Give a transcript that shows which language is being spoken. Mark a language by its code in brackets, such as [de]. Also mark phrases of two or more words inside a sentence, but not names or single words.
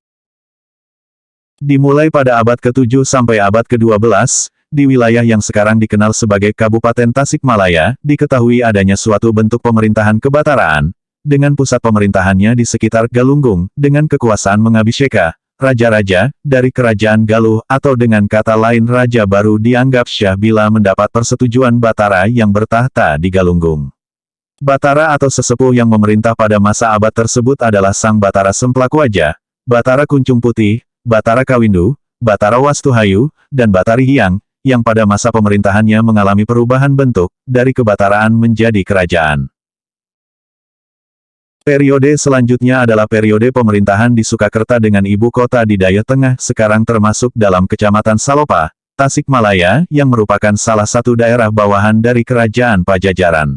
[id] Dimulai pada abad ke-7 sampai abad ke-12, di wilayah yang sekarang dikenal sebagai Kabupaten Tasikmalaya, diketahui adanya suatu bentuk pemerintahan kebataraan, dengan pusat pemerintahannya di sekitar Galunggung, dengan kekuasaan mengabiseka, raja-raja, dari kerajaan Galuh, atau dengan kata lain raja baru dianggap syah bila mendapat persetujuan Batara yang bertahta di Galunggung. Batara atau sesepuh yang memerintah pada masa abad tersebut adalah Sang Batara Semplakuaja, Batara Kuncung Putih, Batara Kawindu, Batara Wastuhayu, dan Batari Hyang, yang pada masa pemerintahannya mengalami perubahan bentuk, dari kebataraan menjadi kerajaan. Periode selanjutnya adalah periode pemerintahan di Sukakerta dengan ibu kota di Daya Tengah sekarang termasuk dalam Kecamatan Salopa, Tasikmalaya, yang merupakan salah satu daerah bawahan dari Kerajaan Pajajaran.